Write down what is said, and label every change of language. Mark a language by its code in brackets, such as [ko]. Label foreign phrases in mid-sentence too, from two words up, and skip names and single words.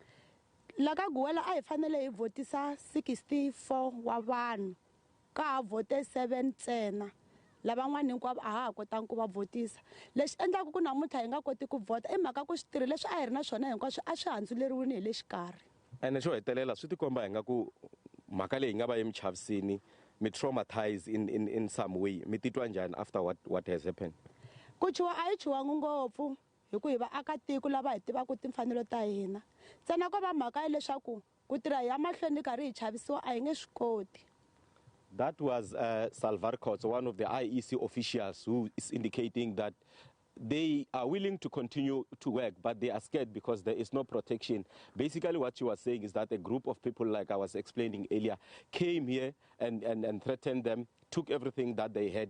[ts] La ka gwela a hi fanele hi votisa 64 wa vanhu ka ha vote 7 ntsena. Lavan'wana hinkwavo a ha kotanga ku va votisa. Leswi endlaka ku namuntlha hi nga koti ku vota i mhaka ku switirhi leswi a hi ri na swona hinkwaswo a swi handzuleriwile hi le xikarhi. And xo hetelela swi tikomba hi nga ku mhaka leyi nga va emichavisini mi traumatized [en] in some way. [ts] Mi titwa njhani [en] after what has happened? [ts] Ku chuwa a hi chuwangi ngopfu hi ku hi vaakatiko lava hi tivaka timfanelo ta hina. Ntsena ko va mhaka leswaku ku tirha hi ya mahlweni karhi hi chavisiwa a hi nge swi koti. [en] That was Salva Ricotso, one of the IEC officials, who is indicating that they are willing to continue to work, but they are scared because there is no protection. Basically, what you were saying is that a group of people, like I was explaining earlier, came here and threatened them, took everything that they had.